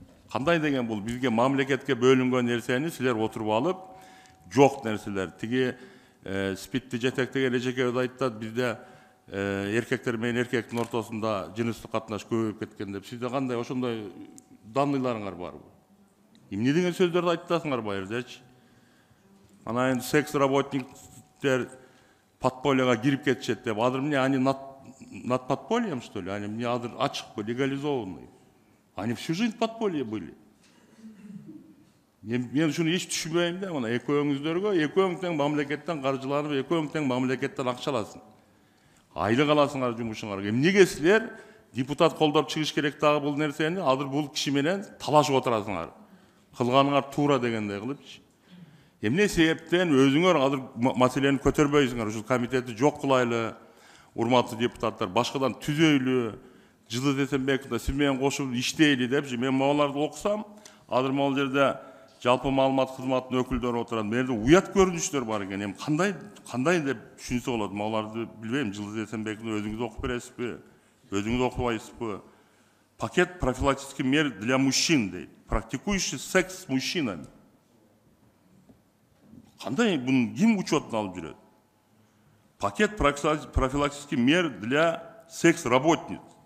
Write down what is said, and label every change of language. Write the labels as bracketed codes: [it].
[ky] Кандай деген бул бизге мамлекетке бөлүнгөн нерсени силер отуруп алып, жок нерселер. Тиги спидти жетектеген эжекебиз айтат, бизде эркектер менен эркектин ортосунда жыныстык катнаш көбөйүп кеткен деп. Сизде кандай ошондой данныйларыңар барбы? Эмне деген сөздөрдү айтасыңар байырдачы? Анан эми секс работниктер подпольега кирип кетишет деп. Азыр эмне, [ru] они над подпольем, что ли? Они мне [ky] азыр ачык, [ru] легализованный. Они всю жизнь в подполье были. [ky] Мен ушуну эч түшүнбөйм да, мына экөөңүздөргө, экөөң тең мамлекеттен каржыланып, экөөң тең мамлекеттен акча аласың. Айлык аласыңар жумушуңарга. Эмнеге силер депутат колдоп чыгыш керек дагы бул нерсени, азыр бул киши менен талашып отурасыңар. Кылганыңар туура дегендей кылыпчы. Эмне себептен өзүңөр азыр маселени көтөрбөйсүңөр? Ушул комитетти жок кылайлы, урматтуу депутаттар, башкадан түзөйлү, Жылдыз Эсенбековна сиз менен кошуп иштейли депчи. Мен могуларды окусам, азыр могул жерде жалпы маалымат кызматынын өкүлдөрү отурат. Менде уят көрүнүштөр бар экен. Эми кандай деп түшүнсө болот? Могуларды билбейм. Жылдыз Эсенбековна өзүңүз окуп бересизби? Өзүңүз окубайсызбы? [ru] Пакет профилактических мер для мужчин [ky] дейт. [ru] Практикующий секс с мужчинами. [ky] Кандай бунун ким учетуна алып жүрөт? [ru] Пакет профилактических мер для секс-работниц.